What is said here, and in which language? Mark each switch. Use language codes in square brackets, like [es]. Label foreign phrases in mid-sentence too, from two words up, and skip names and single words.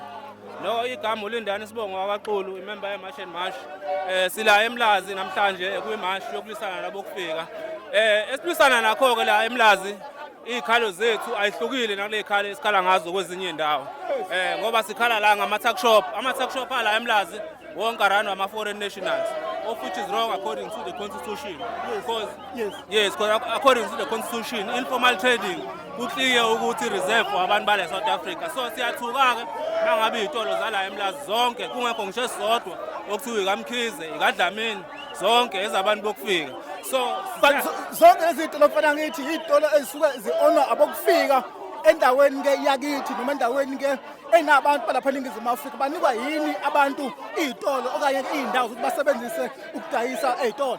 [zu] No igama uLindani Sibongo wakaqulu imember yeMarch sila emlazi namhlanje kuyimarch yokulisana nabo kufika. Esilisana nakho ke la emlazi ikhalo zethu ayihlukile nale khalo esikhala ngazo kwezinye indawo. Ngoba sikhala la ngama [en] tuck shop, [zu] ama [en] tuck shop [zu] ala emlazi wonke arano ama [en] foreign nationals. Of which is wrong according to the constitution. Because according to the constitution, informal trading [zu] kuthiye ukuthi [en] reserve [zu] abantu bale [en] South Africa. [zu] So siyathuka ke mangabe izitolo zala emlazi zonke kungekho ngisho esodwa okuthiwa ikamkhize, ikadlamini zonke ezabantu bokufika. So zonke lezi izitolo mfana ngithi izitolo ezisuka zi-honor abokufika endaweni ke yakithi noma endaweni ke enabantu balapha eNingizimu Afrika banikwa yini abantu izitolo okanye indawo ukuthi basebenzise ukudayisa ezitolo.